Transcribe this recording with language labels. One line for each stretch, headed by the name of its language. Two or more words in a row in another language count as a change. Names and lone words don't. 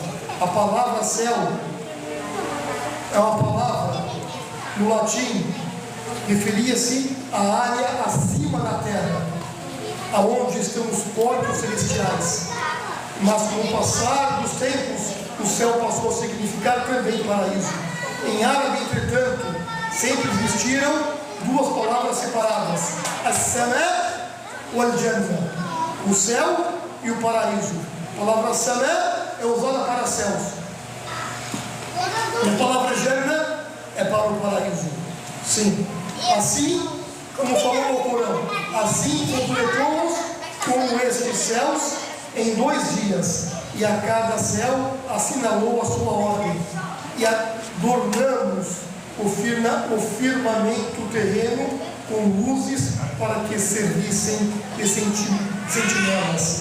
Portuguese: A palavra céu é uma palavra, no latim, referia-se à área acima da terra, aonde estão os corpos celestiais. Mas com o passar dos tempos, o céu passou a significar também paraíso. Em árabe, entretanto, sempre existiram duas palavras separadas:
Arabic: السماء والجنة,
Portuguese: o céu e o paraíso. A palavra sama é usada para céus, e a palavra jannah é para o paraíso. Sim, assim como falou o Corão, assim completamos como estes céus em 2 dias, e a cada céu assinalou a sua ordem, e adornamos o firmamento terreno com luzes para que servissem de sentinelas.